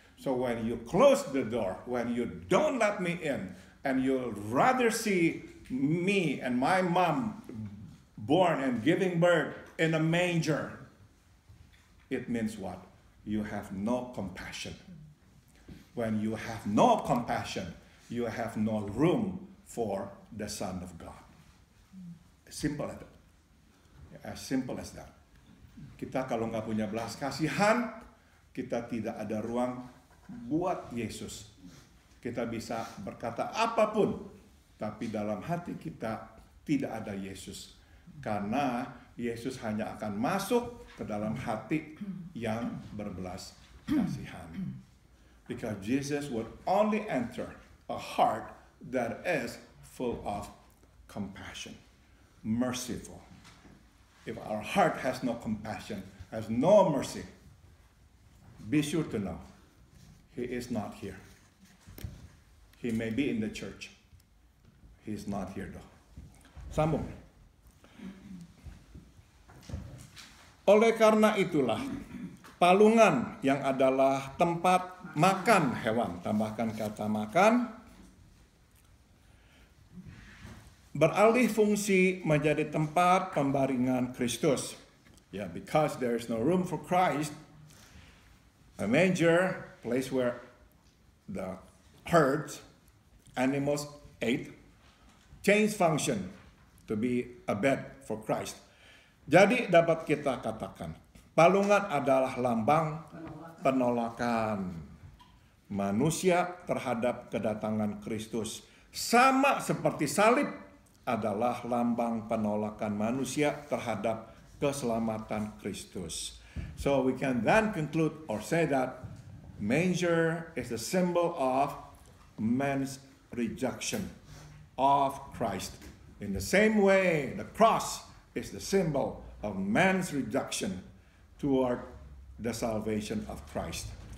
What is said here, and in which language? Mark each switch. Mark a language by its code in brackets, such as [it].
[en] So when you close the door, when you don't let me in, and you'll rather see me and my mom born and giving birth in a manger, it means what? You have no compassion. When you have no compassion, you have no room for the Son of God. Simple as that. As simple as that. [id] Kita kalau nggak punya belas kasihan, kita tidak ada ruang buat Yesus. Kita bisa berkata apapun, tapi dalam hati kita tidak ada Yesus. Karena Yesus hanya akan masuk ke dalam hati yang berbelas kasihan. [en] Because Jesus would only enter a heart that is full of compassion, merciful. If our heart has no compassion, has no mercy, be sure to know, He is not here. He may be in the church. He is not here though. [id] Sambung. Oleh karena itulah, palungan yang adalah tempat makan hewan, tambahkan kata makan, beralih fungsi menjadi tempat pembaringan Kristus. [en] Yeah, because there is no room for Christ, a manger, place where the herds, animals ate, changed function to be a bed for Christ. [id] Jadi dapat kita katakan, palungan adalah lambang penolakan manusia terhadap kedatangan Kristus. Sama seperti salib adalah lambang penolakan manusia terhadap keselamatan Kristus. [en] So we can then conclude or say that manger is a symbol of man's rejection of Christ. In the same way, the cross is the symbol of man's rejection toward the salvation of Christ.